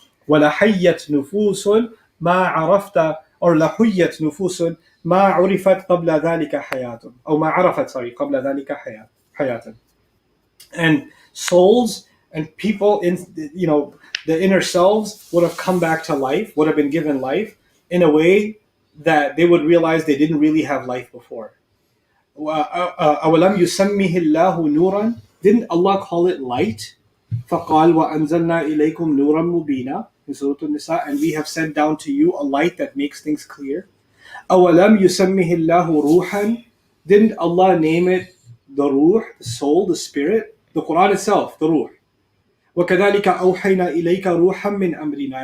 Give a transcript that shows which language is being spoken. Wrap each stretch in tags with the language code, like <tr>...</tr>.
<ar>وَلَحَيَّتْ نُفُوسٌ مَا عَرَفْتَ or لَحُيَّتْ نُفُوسٌ مَا عُرِفَتْ قَبْلَ ذَلِكَ حَيَاتٌ أو مَا عَرَفَتْ قَبْلَ ذَلِكَ حَيَاتٌ.</ar> <en>And souls and people in the inner selves would have come back to life, would have been given life in a way that they would realize they didn't really have life before.</en> <ar>أَوَلَمْ يُسَمِّهِ اللَّهُ نُورًا.</ar> <en>Didn't Allah call it light?</en> <ar>فَقَالْ وَأَنزَلْنَا إِلَيْكُمْ نُورًا مُبِينًا.</ar> <en>in Surah An-Nisa, and we have sent down to you a light that makes things clear.</en> <ar>أَوَلَمْ يُسَمِّهِ اللَّهُ رُوحًا.</ar> <en>Didn't Allah name it the ruh, the soul, the spirit? The Quran itself, the ruh.</en> <ar>وَكَذَلِكَ أَوْحَيْنَا إِلَيْكَ رُوحًا مِّنْ أَمْرِنَا.</ar>